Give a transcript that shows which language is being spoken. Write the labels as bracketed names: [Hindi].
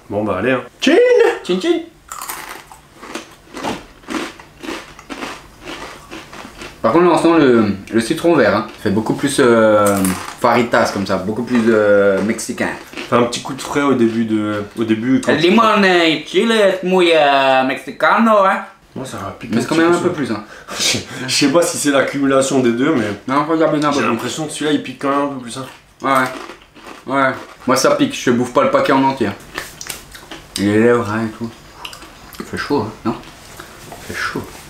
[French] Bon bah allez hein. Chin. Chin chin. Par contre, on sent le citron vert, hein. Ça fait beaucoup plus faritas comme ça, beaucoup plus mexicain. Fait un petit coup de frais au début quand [Spanish] El limón y chile es muy mexicano, hein. [French] Moi ça va piquer. Mais c'est quand même un peu plus, hein. Je sais pas si c'est l'accumulation des deux mais Non, regarde bien un peu j'ai plus. l'impression que celui-là il pique quand même un peu plus. Hein. Ouais. Ouais. Moi ça pique, je bouffe pas le paquet en entier. Et les lèvres, hein, et tout. Il fait chaud, hein, non? Il fait chaud.